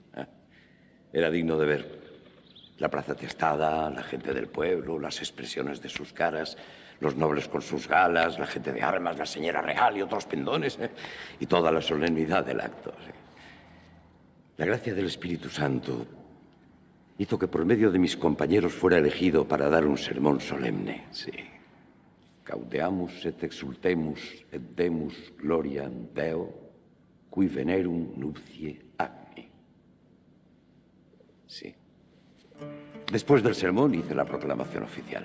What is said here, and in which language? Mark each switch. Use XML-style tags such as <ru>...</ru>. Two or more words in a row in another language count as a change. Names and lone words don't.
<es>Era digno de ver la plaza atestada, la gente del pueblo, las expresiones de sus caras, los nobles con sus galas, la gente de armas, la señora real y otros pendones, y toda la solemnidad del acto. Sí. La gracia del Espíritu Santo hizo que por medio de mis compañeros fuera elegido para dar un sermón solemne. Sí.</es> <la>Gaudeamus et exultemus et demus gloriam Deo, cui venerum nuptiae agni.</la> <es>Sí. Después del sermón hice la proclamación oficial.</es>